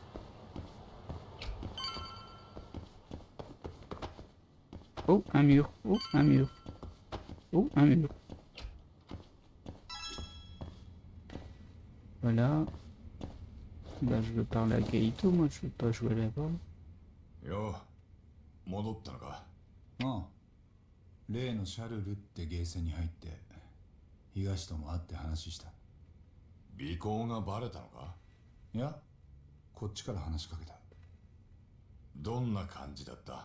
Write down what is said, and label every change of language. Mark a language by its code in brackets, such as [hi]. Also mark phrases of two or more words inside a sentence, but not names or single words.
[fr] Oh, un mur. Oh, un mur. Oh, un mur. Voilà. Bah, je veux parler à Kaito, moi, je veux pas jouer là-bas. [ja] よう戻ったのか。ああ、例のシャルルってゲーセンに入って東とも会って話した。尾行がバレたのか。いや、こっちから話しかけた。どんな感じだった。